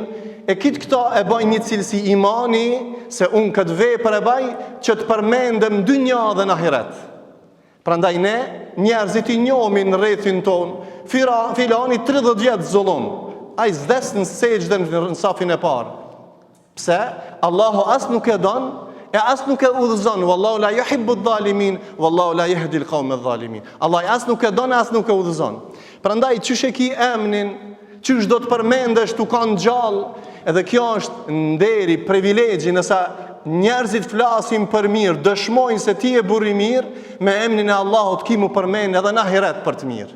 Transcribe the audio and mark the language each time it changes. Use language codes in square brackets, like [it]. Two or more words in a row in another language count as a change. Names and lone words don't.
[sq] E kitë këto e baj një cilësi imani, se unë këtë vepër e baj që të përmendem dynja dhe në ahiret. Prandaj ne, njerëzit i njomin në rrethin ton, filani 30 vjetë zullum, a i zdes në sejdën në safin e parë. Pse? Allahu as nuk e don, e as nuk e udhëzon. [ar] والله لا يحب الظالمين والله لا يهدي القوم الظالمين. [sq] Allah as nuk e don, as nuk e udhëzon. Prandaj çysh e ki emnin, çysh do të përmendesh tu kanë gjallë, edhe kjo është nderi, privilegji, nëse njerëzit flasin për mirë, dëshmojnë se ti je burr i mirë, me emrin e Allahut ki mu përmend edhe në ahiret për të mirë.